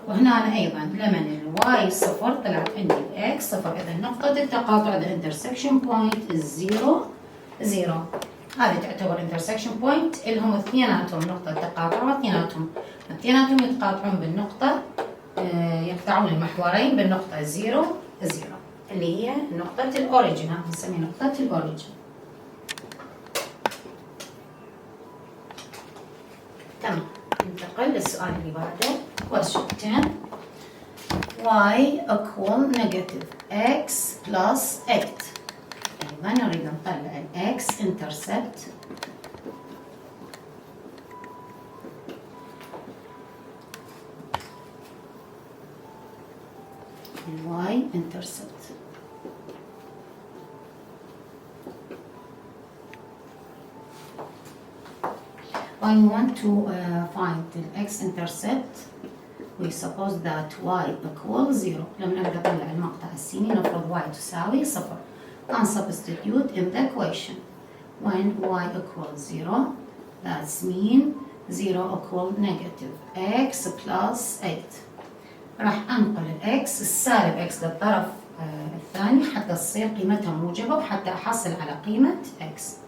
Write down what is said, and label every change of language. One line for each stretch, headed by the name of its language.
Arabic: وهنا أيضا لمن الواي صفر طلعت عندي الx صفر. إذا نقطة التقاطع
English: the intersection point is 0 0.
Arabic: هذه تعتبر intersection point لهم اثنيناتهم نقطة تقاطع واثنيناتهم يتقاطعون بالنقطة يقطعون المحورين بالنقطة 0 0 اللي هي نقطة الأوريجين. هذه نسميها نقطة الأوريجين. تمام. ننتقل للسؤال اللي بعده.
English: question 10 y equal negative x plus 8.
Arabic: أيضا نريد نطلع ال x intercept ال y intercept.
English: when we want to find the x-intercept we suppose that y equal 0.
Arabic: لما نبغى نطلع المقطع السيني نفرض y تساوي 0
English: and substitute in the equation. when y equals 0 that's mean 0 equal negative x plus 8.
Arabic: راح انقل الاكس السالب x للطرف الثاني حتى تصير قيمتها موجبة وحتى احصل على قيمة x.